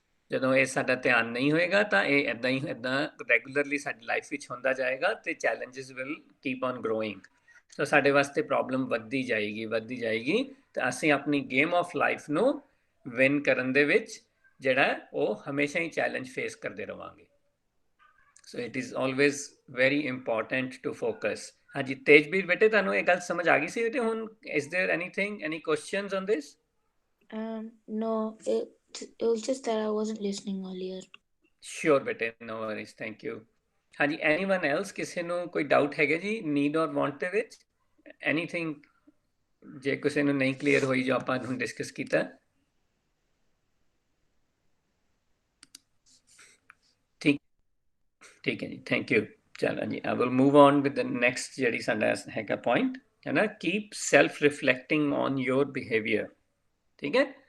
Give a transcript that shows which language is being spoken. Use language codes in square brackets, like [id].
[pa] ਜਦੋਂ ਇਹ ਸਾਡਾ ਧਿਆਨ ਨਹੀਂ ਹੋਏਗਾ ਤਾਂ ਇਹ ਇਦਾਂ ਰੈਗੂਲਰਲੀ ਸਾਡੀ ਲਾਈਫ ਵਿੱਚ ਹੁੰਦਾ ਜਾਏਗਾ ਤੇ [en] challenges will keep on growing [pa] ਸੋ ਸਾਡੇ ਵਾਸਤੇ ਪ੍ਰੋਬਲਮ ਵੱਧਦੀ ਜਾਏਗੀ ਤੇ ਅਸੀਂ ਆਪਣੀ ਗੇਮ ਆਫ ਲਾਈਫ ਨੂੰ ਵਿਨ ਕਰਨ ਦੇ ਵਿੱਚ ਜਿਹੜਾ ਉਹ ਹਮੇਸ਼ਾ ਹੀ ਚੈਲੰਜ ਫੇਸ ਕਰਦੇ ਰਵਾਂਗੇ so [en] it is always very important to focus [pa] ਹਾਂਜੀ ਤੇਜਬੀਰ ਬੇਟੇ ਤੁਹਾਨੂੰ ਇਹ ਗੱਲ ਸਮਝ ਆ ਗਈ ਸੀ ਬੇਟੇ ਹੁਣ [en] Is there anything any questions on this No, it was just that I wasn't listening earlier. [pa] Sure ਬੇਟੇ [en] no worries thank you [pa] ਹਾਂਜੀ ਐਨੀਵਨ ਐਲਸ ਕਿਸੇ ਨੂੰ ਕੋਈ ਡਾਊਟ ਹੈਗਾ ਜੀ ਨੀਡ ਔਰ ਵਾਂਟ ਦੇ ਵਿੱਚ ਐਨੀਥਿੰਗ ਜੇ ਕਿਸੇ ਨੂੰ ਨਹੀਂ ਕਲੀਅਰ ਹੋਈ ਜੋ ਆਪਾਂ ਹੁਣ ਡਿਸਕਸ ਕੀਤਾ ਠੀਕ ਹੈ ਜੀ ਥੈਂਕ ਯੂ ਚਲੋ ਜੀ [en] I will move on with the next [pa] ਜਿਹੜੀ ਸਾਡਾ ਹੈਗਾ ਪੁਆਇੰਟ ਹੈ ਨਾ [en] keep self reflecting on your behaviour [pa] ਠੀਕ ਹੈ